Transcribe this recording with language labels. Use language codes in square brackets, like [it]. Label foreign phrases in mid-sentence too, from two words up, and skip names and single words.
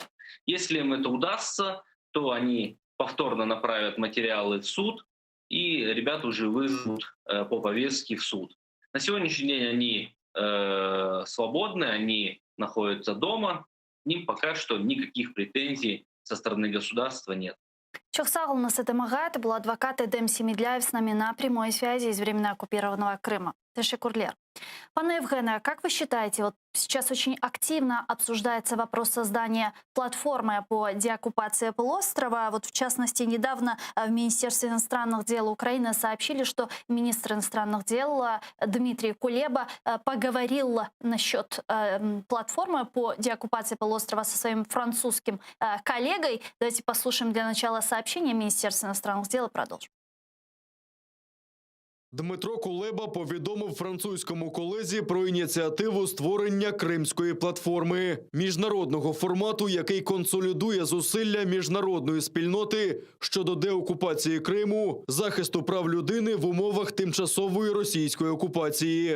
[ru] Если им это удастся, то они повторно направят материалы в суд, и ребят уже вызовут по повестке в суд. На сегодняшний день они свободны, они находятся дома, к ним пока что никаких претензий со стороны государства нет. [crh] Çok sağ olun, Эдемага. [ru] Это был адвокат Эдем Семедляев с нами на прямой связи из временно оккупированного Крыма. [crh] Тешекурлер. [ru] Пане Евгене, как вы считаете, вот сейчас очень активно обсуждается вопрос создания платформы по деоккупации полуострова. Вот в частности, недавно в Министерстве иностранных дел Украины сообщили, что министр иностранных дел Дмитрий Кулеба поговорил насчет платформы по деоккупации полуострова со своим французским коллегой. Давайте послушаем для начала сообщение Министерства иностранных дел и продолжим. [uk] Дмитро Кулеба повідомив французькому колезі про ініціативу створення Кримської платформи – міжнародного формату, який консолідує зусилля міжнародної спільноти щодо деокупації Криму, захисту прав людини в умовах тимчасової російської окупації.